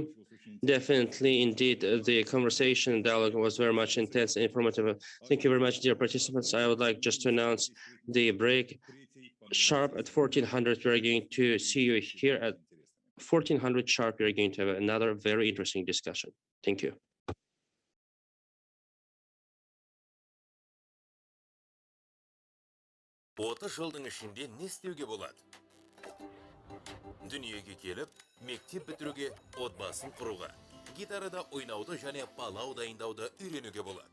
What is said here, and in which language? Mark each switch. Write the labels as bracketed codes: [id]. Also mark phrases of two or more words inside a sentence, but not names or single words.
[en] Definitely, indeed, the conversation and dialogue was very much intense and informative. Thank you very much, dear participants. I would like just to announce the break. Sharp at 1400, we are going to see you here at 1400 sharp. We are going to have another very interesting discussion. Thank you. [kk] Жылдың ішінде не істеуге болады? Дүниеге келіп, мектеп бітіруге, отбасын құруға, гитарада ойнауды және палау дайындауды үйренуге болады.